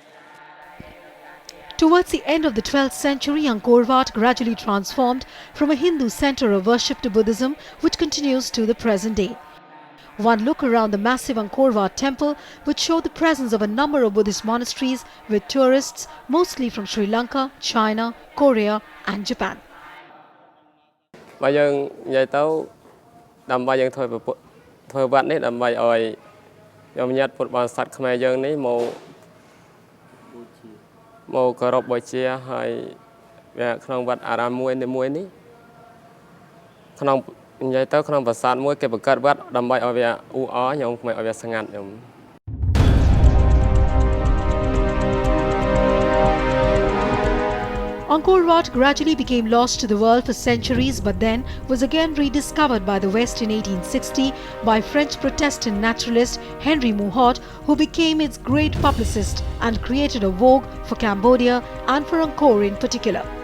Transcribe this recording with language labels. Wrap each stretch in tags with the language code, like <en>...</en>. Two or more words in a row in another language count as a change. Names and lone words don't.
<en>Towards the end of the 12th century, Angkor Wat gradually transformed from a Hindu center of worship to Buddhism, which continues to the present day. One look around the massive Angkor Wat temple would show the presence of a number of Buddhist monasteries with tourists mostly from Sri Lanka, China, Korea and Japan.</en> <km>បើយើងនិយាយទៅដើម្បីយើងធ្វើវត្តនេះដើម្បីឲ្យខ្ញុំញាតិពុទ្ធបរិស័ទខ្មែរយើងនេះមកគោរពបូជាហើយក្នុងវត្តអារាមមួយនេះក្នុងនិយាយទៅក្នុងប្រាសាទមួយគេបង្កើតវត្តដើម្បីឲ្យវាអ៊ូអរខ្ញុំមិនឲ្យវាស្ងាត់ខ្ញុំ</km> <en>Angkor Wat gradually became lost to the world for centuries but then was again rediscovered by the West in 1860 by French Protestant naturalist Henry Mouhot, who became its great publicist and created a vogue for Cambodia and for Angkor in particular.</en>